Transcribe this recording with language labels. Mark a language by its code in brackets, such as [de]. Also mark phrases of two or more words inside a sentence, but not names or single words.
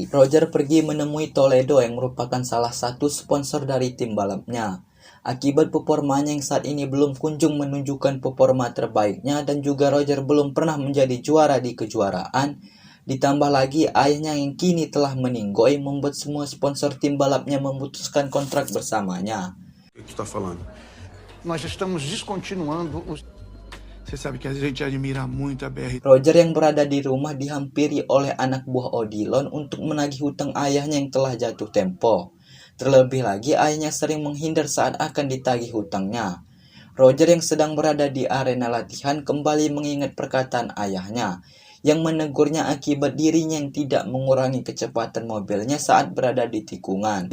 [id] Roger pergi menemui Toledo yang merupakan salah satu sponsor dari tim balapnya. Akibat performanya yang saat ini belum kunjung menunjukkan performa terbaiknya dan juga Roger belum pernah menjadi juara di kejuaraan. Ditambah lagi ayahnya yang kini telah meninggoy membuat semua sponsor tim balapnya memutuskan kontrak bersamanya. [pt] O que tu tá falando? Nós estamos descontinuando os... Você sabe que a gente admira muito a BR. [id] Roger yang berada di rumah dihampiri oleh anak buah Odilon untuk menagih hutang ayahnya yang telah jatuh tempo. Terlebih lagi ayahnya sering menghindar saat akan ditagih hutangnya. Roger yang sedang berada di arena latihan kembali mengingat perkataan ayahnya yang menegurnya akibat dirinya yang tidak mengurangi kecepatan mobilnya saat berada di tikungan.